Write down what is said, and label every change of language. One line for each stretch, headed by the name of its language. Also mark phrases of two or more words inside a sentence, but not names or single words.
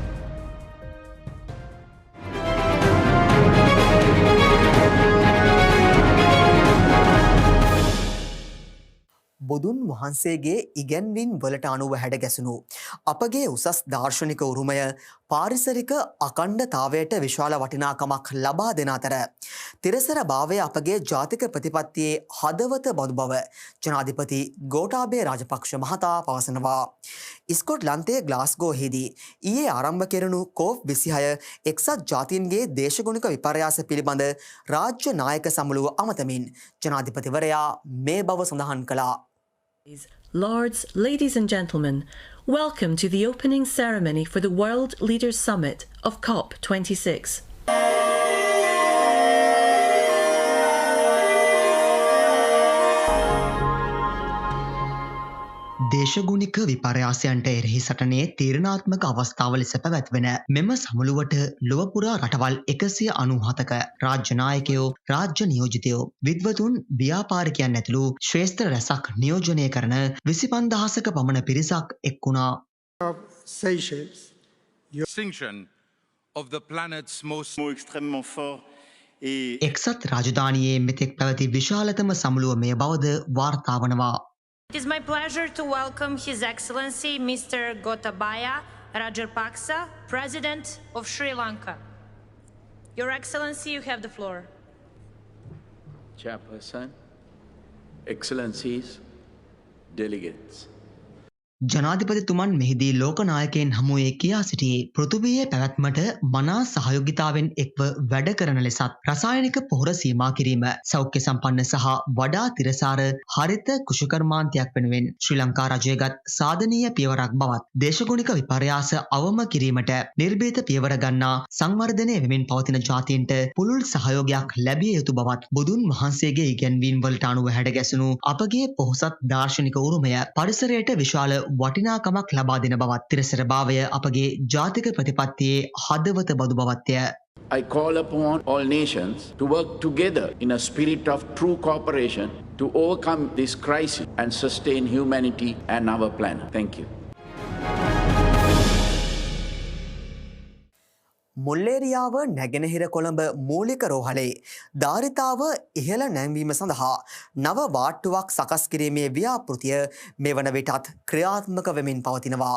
Sinhala: බුදුන් වහන්සේගේ ඉගැන්වීම් වලට අනුව හැඩගැසුණු අපගේ උසස් දාර්ශනික උරුමය පාරිසරික අඛණ්ඩතාවයට විශාල වටිනාකමක් ලබා දෙන අතර තිරසර භාවය අපගේ ජාතික ප්‍රතිපත්තියේ හදවත බඳු බව ජනාධිපති ගෝඨාභය රාජපක්ෂ මහතා පවසනවා. ස්කොට්ලන්තයේ ග්ලාස්ගෝහිදී ඊයේ ආරම්භ කෙරුණු COP26 එක්සත් ජාතීන්ගේ දේශගුණික විපර්යාස පිළිබඳ රාජ්‍ය නායක සමුළුව අමතමින් ජනාධිපතිවරයා මේ බව සඳහන් කළා.
English: Lords, ladies and gentlemen, welcome to the opening ceremony for the World Leaders Summit of COP26.
Sinhala: දේශගුණික විපර්යාසයන්ට එරෙහි සටනේ තීරණාත්මක අවස්ථාව ලෙස පැවැත්වෙන මෙම සමුළුවට ලොවපුරා රටවල් 197ක රාජ්‍ය නායකයෝ, රාජ්‍ය නියෝජිතයෝ, විද්වතුන්, ව්‍යාපාරිකයන් ඇතුළු ශ්‍රේෂ්ඨ රැසක් නියෝජනය කරන 25000ක පමණ පිරිසක් එක් වුණා.
English: Extinction of the planet's most
French: extrêmement fort et
Sinhala: එක්සත් රාජධානියේ මෙතෙක් පැවති විශාලතම සමුළුව මෙය බවද වාර්තා වනවා.
English: It is my pleasure to welcome His Excellency Mr. Gotabaya Rajapaksa, President of Sri Lanka. Your Excellency, you have the floor. Chairperson, Excellencies, delegates.
Sinhala: ජනාධිපතිතුමන් මෙහිදී ලෝකනායකයන් හමුවේ කියා සිටියේ පෘථිවියේ පැවැත්මට මනා සහයෝගිතාවෙන් එක්ව වැඩ කරන ලෙසත් රසායනික පොහොර සීමා කිරීම සෞඛ්‍ය සම්පන්න සහ වඩා තිරසාර හරිත කුෂකර්මාන්තයක් වෙනුවෙන් ශ්‍රී ලංකා රජයගත් සාධනීය පියවරක් බවත් දේශගුණික විපර්යාස අවම කිරීමට නිර්භීත පියවර ගන්නා සංවර්ධනය වෙමින් පවතින ජාතීන්ට පුළුල් සහයෝගයක් ලැබිය යුතු බවත් බුදුන් වහන්සේගේ ඉගැන්වීම් වලට අනුව හැඩගැසුණු අපගේ පොහොසත් දාර්ශනික උරුමය පරිසරයට විශාල වටිනාකමක් ලබා දෙන බවත් තිරසර භාවය අපගේ ජාතික ප්‍රතිපත්තියේ හදවත බඳු බවත්ය.
English: I call upon all nations to work together in a spirit of true cooperation to overcome this crisis and sustain humanity and our planet. Thank you.
Sinhala: මුල්ලේරියාව නැගෙනහිර කොළඹ මූලික රෝහලේ ධාරිතාව ඉහළ නැංවීම සඳහා නව වාට්ටුවක් සකස් කිරීමේ ව්‍යාපෘතිය මෙවන විටත් ක්‍රියාත්මක වෙමින් පවතිනවා.